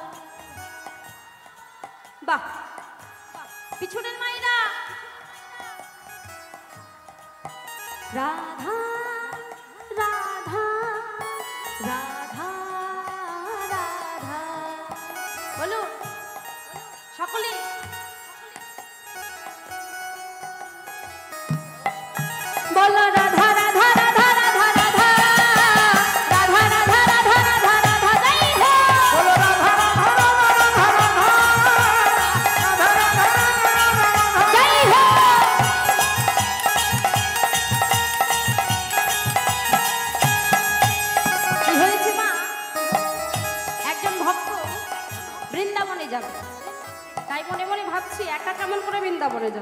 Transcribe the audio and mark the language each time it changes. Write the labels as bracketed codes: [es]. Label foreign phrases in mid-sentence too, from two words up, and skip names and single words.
[bn] বাহ, পিছনের মায়েরা রাধা রাধা রাধা রাধা বলো সকলে। বলো রাধা রাধা রাধা রাধা রাধা রাধা রাধা রাধা রাধা রাধা জয় হো। [hi] बोलो राधा राधा राधा राधा राधा राधा राधा [bn] জয় হো। কি হয়েছে মা? একজন ভক্ত বৃন্দাবনে যাবে, তাই মনে মনে ভাবছি একা কেমন করে বৃন্দাবনে যাব।